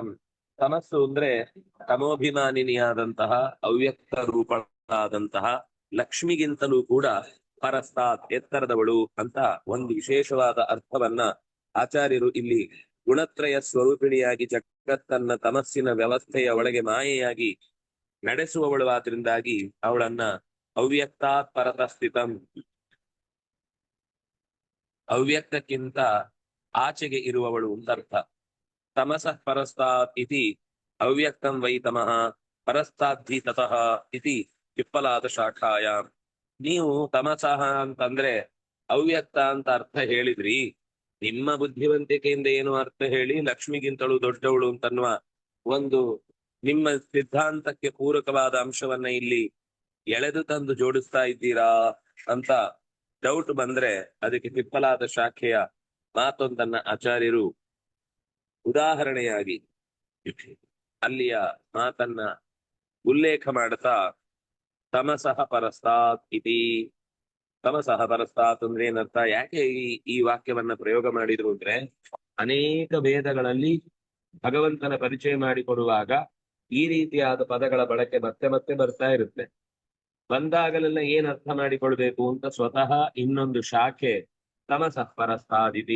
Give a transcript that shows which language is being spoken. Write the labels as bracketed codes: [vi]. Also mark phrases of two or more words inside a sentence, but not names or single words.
[kn] ತಮಸ್ಸು ಅಂದ್ರೆ ತಮೋಭಿಮಾನಿನಿಯಾದಂತಹ ಅವ್ಯಕ್ತ ರೂಪಳಾದಂತಹ ಲಕ್ಷ್ಮಿಗಿಂತಲೂ ಕೂಡ ಪರಸ್ತಾತ್ ಎತ್ತರದವಳು ಅಂತ ಒಂದು ವಿಶೇಷವಾದ ಅರ್ಥವನ್ನ ಆಚಾರ್ಯರು ಇಲ್ಲಿ ಗುಣತ್ರಯ ಸ್ವರೂಪಿಣಿಯಾಗಿ ಜಗತ್ತನ್ನ ತಮಸ್ಸಿನ ವ್ಯವಸ್ಥೆಯ ಒಳಗೆ ಮಾಯೆಯಾಗಿ ನಡೆಸುವವಳು ಆದ್ರಿಂದಾಗಿ ಅವಳನ್ನ [sa] ಅವ್ಯಕ್ತಾತ್ ಪರತಸ್ಥಿತಂ, [kn] ಅವ್ಯಕ್ತಕ್ಕಿಂತ ಆಚೆಗೆ ಇರುವವಳು ಅಂತ ಅರ್ಥ. [sa] ತಮಸಃ ಪರಸ್ತಾತ್ ಇತಿ ಅವ್ಯಕ್ತಂ ವೈ ತಮಃ ಪರಸ್ತಾದ್ಧಿ ತತಃ ಇತಿ ಪಿಪ್ಪಲಾದ ಶಾಖಾಯ. [kn] ನೀವು ತಮಸಃ ಅಂತಂದ್ರೆ ಅವ್ಯಕ್ತ ಅಂತ ಅರ್ಥ ಹೇಳಿದ್ರಿ, ನಿಮ್ಮ ಬುದ್ಧಿವಂತಿಕೆಯಿಂದ ಏನು ಅರ್ಥ ಹೇಳಿ ಲಕ್ಷ್ಮಿಗಿಂತಲೂ ದೊಡ್ಡವಳು ಅಂತನ್ನುವ ಒಂದು ನಿಮ್ಮ ಸಿದ್ಧಾಂತಕ್ಕೆ ಪೂರಕವಾದ ಅಂಶವನ್ನ ಇಲ್ಲಿ ಎಳೆದು ತಂದು ಜೋಡಿಸ್ತಾ ಇದ್ದೀರಾ ಅಂತ ಡೌಟ್ ಬಂದ್ರೆ ಅದಕ್ಕೆ ಪಿಪ್ಪಲಾದ ಶಾಖೆಯ ಮಾತೊಂದನ್ನ ಆಚಾರ್ಯರು ಉದಾಹರಣೆಯಾಗಿ ಅಲ್ಲಿಯ ಮಾತನ್ನ ಉಲ್ಲೇಖ ಮಾಡುತ್ತಾ [sa] ತಮಸಃ ಪರಸ್ತಾತ್ ಇತಿ. ತಮಸಃ ಪರಸ್ತಾತ್ [kn] ಅಂದ್ರೆ ಏನರ್ಥ, ಯಾಕೆ ಈ ವಾಕ್ಯವನ್ನ ಪ್ರಯೋಗ ಮಾಡಿದ್ರು ಅಂದ್ರೆ, ಅನೇಕ ವೇದಗಳಲ್ಲಿ ಭಗವಂತನ ಪರಿಚಯ ಮಾಡಿಕೊಡುವಾಗ ಈ ರೀತಿಯಾದ ಪದಗಳ ಬಳಕೆ ಮತ್ತೆ ಮತ್ತೆ ಬರ್ತಾ ಇರುತ್ತೆ. ಬಂದಾಗಲೆಲ್ಲ ಏನ್ ಅರ್ಥ ಮಾಡಿಕೊಳ್ಬೇಕು ಅಂತ ಸ್ವತಃ ಇನ್ನೊಂದು ಶಾಖೆ [sa] ತಮಸಃ ಪರಸ್ತಾದಿತಿ.